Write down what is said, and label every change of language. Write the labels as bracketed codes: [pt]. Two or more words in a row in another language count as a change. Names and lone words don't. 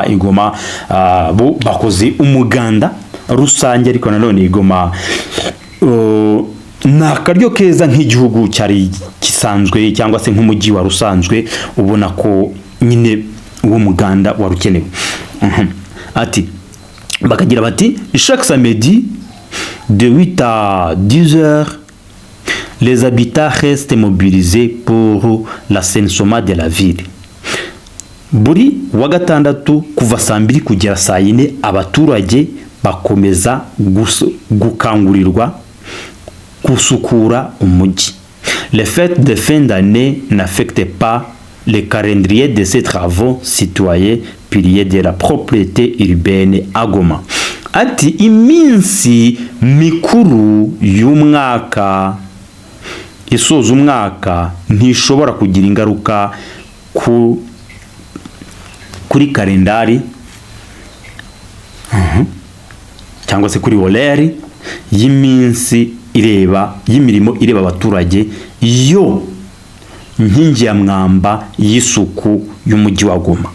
[rw] Igoma bo bakoze umuganda rusange, ariko nanone Igoma nakaryo keza nk'igihugu cyari kisanzwe cyangwa se nk'umujyi wa rusanzwe, ubona ko nyine uwo muganda warukenewe. Ati bakagira bati [fr] chaque samedi de 8 à 10 heures les habitants restent mobilisés pour l'assainissement de la ville. [rw] Buri wa gatandatu kuva saa 2 kugera saa 4 abaturage bakomeza gukangurirwa gusukura umujyi. [fr] Les fêtes de fin d'année n'affectent pas le calendrier de ces travaux citoyens piliers de la propriété urbaine à Goma. [rw] Ati iminsi mikuru y'umwaka isoza umwaka ntishobora kugira ingaruka kuri kalendari cyangwa se kuri horaire y'iminsi y'imirimo ireba abaturage yo nkingi ya mwamba y'isuku y'umujyi wa Goma.